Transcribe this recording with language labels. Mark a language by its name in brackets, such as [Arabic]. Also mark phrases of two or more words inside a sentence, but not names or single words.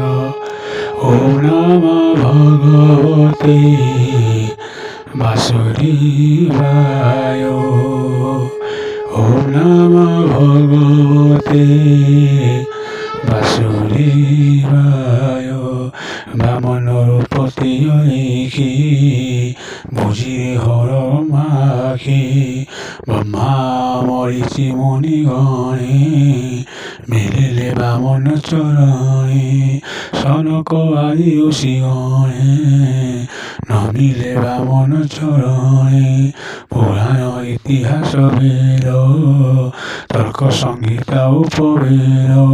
[Sanskrit] ओम नमो भगवते वासुदेवाय। ओम नमो भगवते वासुदेवाय। [Bangla] বামনরূপতি ঐকি বুঝিরে হর মাখি ব্রহ্মা মরিচি মুনিগণে মিলিলে বামন চরণে সনক আদি ঋষিগণে নমিলে বামন চরণে পুরাণ ইতিহাস বেদ তর্ক সংহিতা উপবেদ